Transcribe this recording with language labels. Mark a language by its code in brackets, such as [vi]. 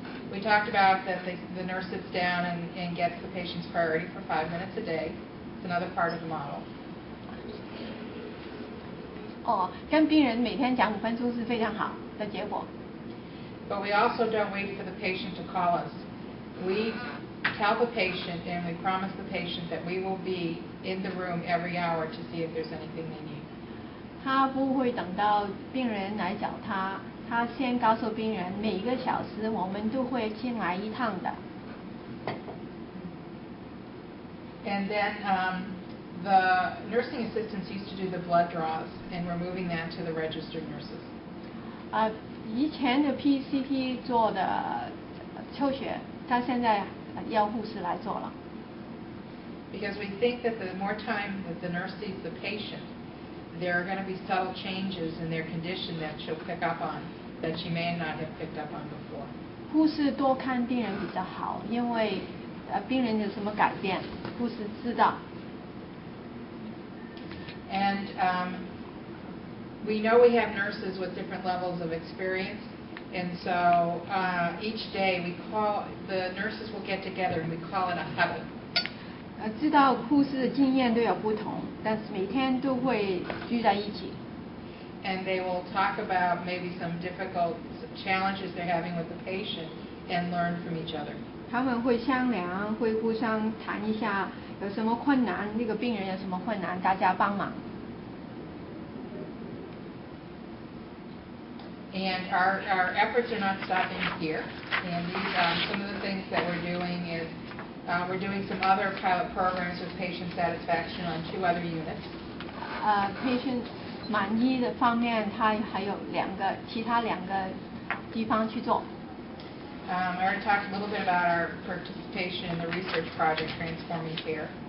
[en] We talked about that the nurse sits down and gets the patient's priority for 5 minutes a day. It's another part of the model. [zh] 跟病人每天讲5分钟是非常好的结果。 [en] But we also don't wait for the patient to call us. We tell the patient and we promise the patient that we will be in the room every hour to see if there's anything they need. [zh] 他不会等到病人来找他，他先告诉病人每1个小时我们都会进来1趟的。 [en] And then the nursing assistants used to do the blood draws, and we're moving that to the registered nurses. [zh] 以前的 PCP 做的抽血，他现在要护士来做了。 [en] Because we think that the more time that the nurse sees the patient, there are going to be subtle changes in their condition that she'll pick up on that she may not have picked up on before. [zh] 护士多看病人比较好，因为病人有什么改变，护士知道。 [en] And we know we have nurses with different levels of experience, and so each day the nurses will get together and we call it a huddle. [zh] 知道护士的经验都有不同，但是每天都会聚在一起。 [en] And they will talk about maybe some difficult challenges they're having with the patient and learn from each other. [zh] 他们会商量，会互相谈一下有什么困难，那个病人有什么困难，大家帮忙。 [en] And our efforts are not stopping here. And these, some of the things that we're doing is we're doing some other pilot programs with patient satisfaction on 2 other units. [zh] patient 满意的方面，它还有其他2个地方去做。 [en] I already talked a little bit about our participation in the research project Transforming Care.